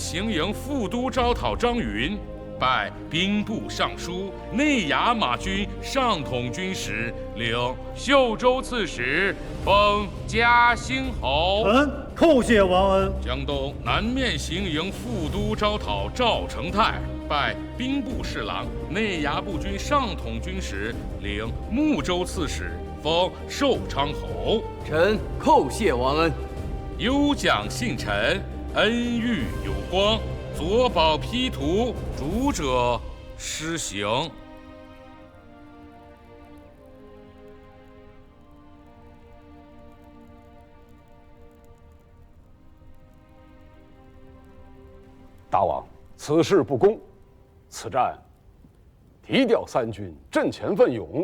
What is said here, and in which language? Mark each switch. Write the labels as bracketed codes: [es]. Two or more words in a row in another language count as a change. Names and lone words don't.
[zh] 江東南面行營副都招討張雲， 拜兵部尚書、內衙馬軍上統軍使，領秀州刺史，封嘉興侯。臣叩謝王恩。江東南面行营副都招討赵成泰，拜兵部侍郎、內衙步軍上统軍使，領睦州刺史，封寿昌侯。臣叩謝王恩。优奖信臣，恩遇有光，左宝批图，主者施行。大王，此事不公，此战提调三军，阵前奋勇，